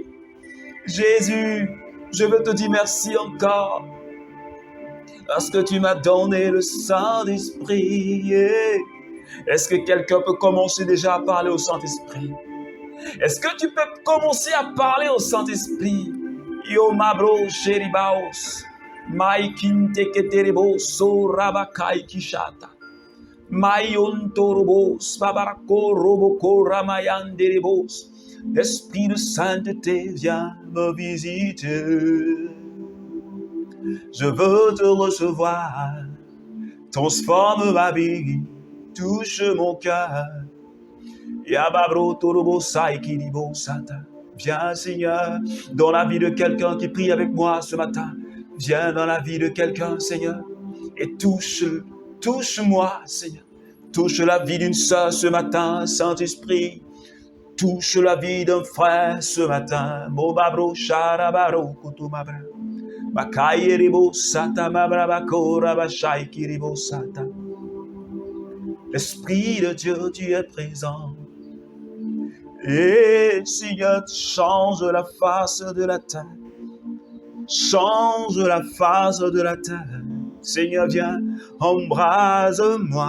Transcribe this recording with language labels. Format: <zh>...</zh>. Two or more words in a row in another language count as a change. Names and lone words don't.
<fr>Jésus, je veux te dire merci encore. Parce que tu m'as donné le Saint-Esprit. Est-ce que quelqu'un peut commencer déjà à parler au Saint-Esprit? Est-ce que tu peux commencer à parler au Saint-Esprit? Yo, ma brochée, ribaos. Maikinte keterebos rabakai kishata. Mayon torobos babarako roboko ramayanderebos. Esprit de sainteté, viens me visiter. Je veux te recevoir. Transforme ma vie, touche mon cœur. Yababro torobo saikiribo sata. Viens, Seigneur, dans la vie de quelqu'un qui prie avec moi ce matin. Viens dans la vie de quelqu'un, Seigneur, et touche-moi, Seigneur. Touche la vie d'une sœur ce matin, Saint-Esprit. Touche la vie d'un frère ce matin. Mobabro sharabaro kutumabra. Bakayeribo sata mabrabako rabashaikiribo sata. L'Esprit de Dieu, tu es présent. Et Seigneur, change la face de la terre. Change la face de la terre. Seigneur, viens, embrase-moi.</fr>